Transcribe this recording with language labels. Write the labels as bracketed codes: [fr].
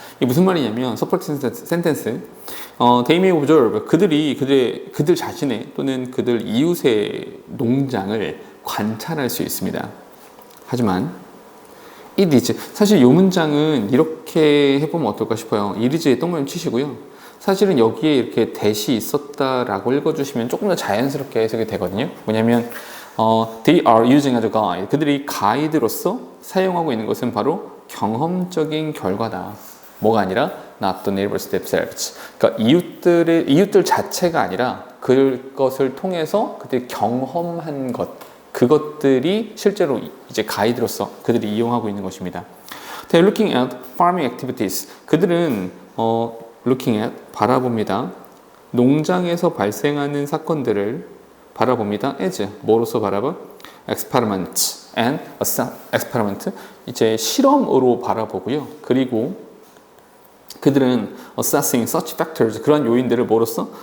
[ko] 이게 무슨 말이냐면 [en] supporting sentence, they may observe, [ko] 그들 자신의 또는 그들 이웃의 농장을 관찰할 수 있습니다. 하지만 [en] it is, [ko] 사실 이 문장은 이렇게 해보면 어떨까 싶어요. it is에 동그라미 치시고요. 사실은 여기에 이렇게 대시 있었다라고 읽어주시면 조금 더 자연스럽게 해석이 되거든요. 뭐냐면 [en] they are using as a guide. [ko] 그들이 가이드로서 사용하고 있는 것은 바로 경험적인 결과다. 뭐가 아니라 [en] not the neighbors themselves. [ko] 그러니까 이웃들 자체가 아니라 그것을 통해서 그들이 경험한 것, 그것들이 실제로 이제 가이드로서 그들이 이용하고 있는 것입니다. [en] They're looking at farming activities. [ko] 그들은 [en] looking at [ko] 바라봅니다. 농장에서 발생하는 사건들을 바라봅니다. as 뭐로서 바라봐? [en] experiment and experiment, [ko] 이제 실험으로 바라보고요. 그리고 그들은 [en] assessing such factors, [ko] 그런 요인들을 뭐로써?